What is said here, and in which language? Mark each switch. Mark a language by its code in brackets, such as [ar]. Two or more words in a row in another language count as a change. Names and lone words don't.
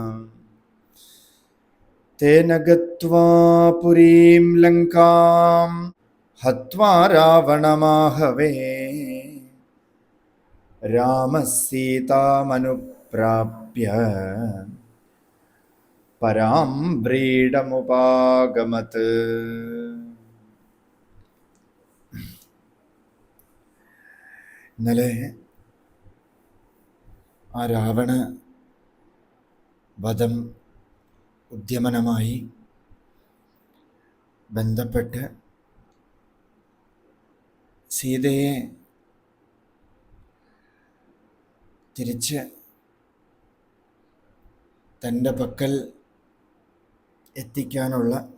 [sa] तेन गत्वा पुरीं लङ्कां हत्वा रावणमाहवे रामः सीतामनुप्राप्य परां व्रीडमुपागमत्। [ml] ഇന്നലെ ആ രാവണ വധം ഉദ്യമനമായി ബന്ധപ്പെട്ട് സീതയെ തിരിച്ച് തൻ്റെ പക്കൽ എത്തിക്കാനുള്ള